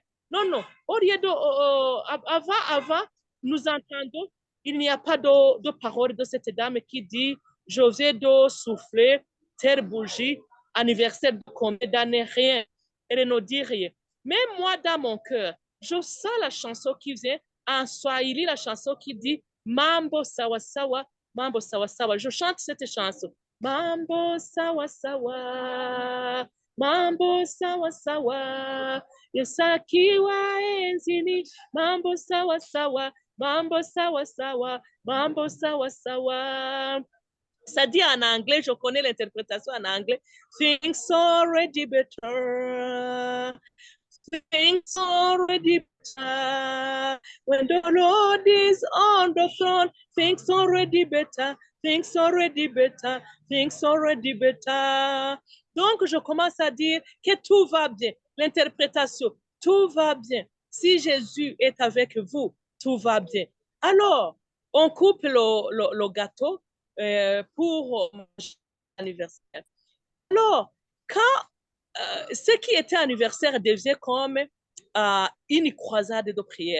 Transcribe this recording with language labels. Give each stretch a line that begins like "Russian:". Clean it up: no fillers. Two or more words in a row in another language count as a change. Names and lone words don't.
French: Non, non, au lieu de, avant, nous entendons, il n'y a pas de parole de cette dame qui dit, je vais de souffler, terre bougie, anniversaire de combien d'années, rien. Elle ne dit rien. Mais moi, dans mon cœur, je sens la chanson qui vient en Swahili, la chanson qui dit
Swahili: Mambo sawa sawa, Mambo sawa sawa.
French: Je chante cette chanson.
Swahili: Mambo sawa sawa, Mambo sawa sawa, Yosakiwa enzini, Mambo sawa sawa, Mambo sawa sawa, Mambo sawa sawa.
French: Ça dit en anglais, je connais l'interprétation en anglais.
English: Things already better. Things already better. When the Lord is on the throne, things already better. Things already better. Things already better.
French: Donc, je commence à dire que tout va bien. L'interprétation, tout va bien. Si Jésus est avec vous, tout va bien. Alors, on coupe le gâteau pour l'anniversaire. Alors, quand ce qui était anniversaire devient comme une croisade de prière.